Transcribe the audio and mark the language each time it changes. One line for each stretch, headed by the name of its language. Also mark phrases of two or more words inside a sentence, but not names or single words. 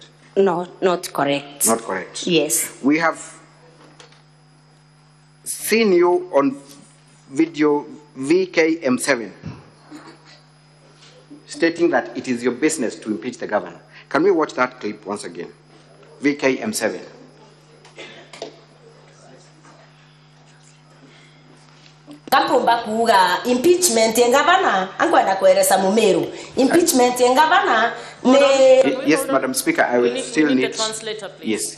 English: No, not correct. Not correct. Yes. We have seen you on video VKM7 stating that it is your business to impeach the governor. Can we watch that clip once again? VKM7.
Meru: Kapumba kuga impeachment ya gavana angwenda kueleza Mumeru. Impeachment ya gavana ne.
English: Yes, Madam Speaker, I will still need a translator, please. Yes.